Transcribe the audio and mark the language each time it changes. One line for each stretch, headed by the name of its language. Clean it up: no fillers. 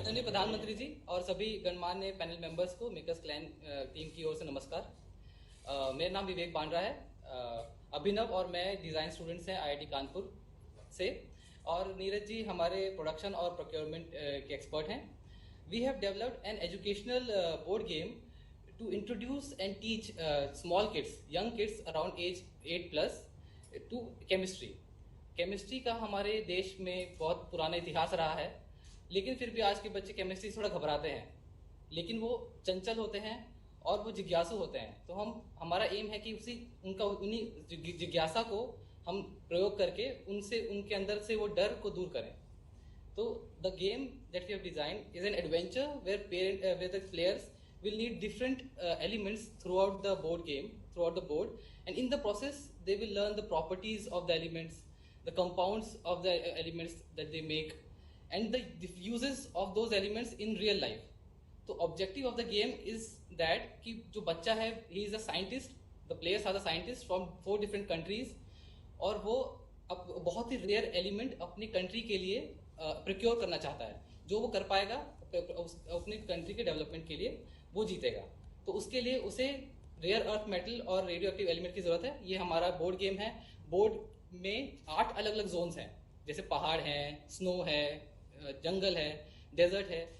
Hindi: आदरणीय प्रधानमंत्री जी और सभी गणमान्य पैनल मेंबर्स को मेकर्स क्लैन टीम की ओर से नमस्कार। मेरा नाम विवेक बांद्रा है। अभिनव और मैं डिजाइन स्टूडेंट्स हैं आईआईटी कानपुर से, और नीरज जी हमारे प्रोडक्शन और प्रोक्योरमेंट के एक्सपर्ट हैं।
English: We have developed an educational board game to introduce and teach small kids, young kids around age 8+ to chemistry.
Hindi: Chemistry का हमारे देश में बहुत पुराना इतिहास रहा है, लेकिन फिर भी आज के बच्चे केमिस्ट्री से थोड़ा घबराते हैं, लेकिन वो चंचल होते हैं और वो जिज्ञासु होते हैं। तो हमारा एम है कि उन्हीं जिज्ञासा को हम प्रयोग करके उनके अंदर से वो डर को दूर करें।
English: तो the game that we have designed is an adventure where the players will need different elements throughout the board, and in the process they will learn the properties of the elements, the compounds of the elements that they make, and the uses of those elements in real life. So objective of the game is that
Hindi: कि जो बच्चा है,
English: he is a scientist, the players are the scientists from 4 different countries,
Hindi: और वो बहुत ही rare element अपनी country के लिए प्रोक्योर करना चाहता है। जो वो कर पाएगा अपनी कंट्री के डेवलपमेंट के लिए वो जीतेगा। तो उसके लिए उसे रेयर अर्थ मेटल और रेडियो एक्टिव एलिमेंट की जरूरत है। ये हमारा बोर्ड गेम है। बोर्ड में 8 अलग अलग जोन्स हैं, जैसे पहाड़ हैं, स्नो है, जंगल है, डेजर्ट है।